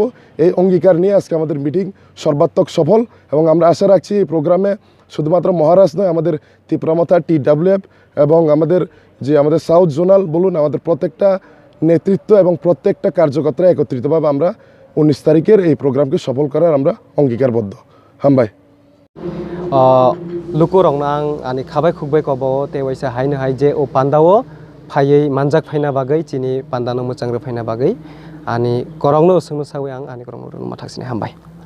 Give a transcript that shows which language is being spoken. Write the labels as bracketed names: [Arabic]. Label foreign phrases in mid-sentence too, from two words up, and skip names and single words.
[Bangla] এই অঙ্গীকার নিয়ে আজকে আমাদের মিটিং সর্বাত্মক সফল এবং আমরা আশা রাখছি এই প্রোগ্রামে শুধুমাত্র মহারাজ নয় আমাদের তিপ্রা মথা টিডাব্লিউএফ এবং আমাদের [English] South Zonal [Bangla] বলুন আমাদের প্রত্যেকটা নেতৃত্ব এবং প্রত্যেকটা কার্যকর্তা একত্রিতভাবে আমরা 19 তারিখের এই প্রোগ্রামকে সফল করার আমরা অঙ্গীকারবদ্ধ। [Kok Borok] হামবাই luku rong nang ani khabai khukbai kobao te waisa haino hai je o pandao phai manjak phaina bagai Chini pandano muchang re phaina bagai ani korongno sungno sawi ang ani korongno mathaksini Hambai।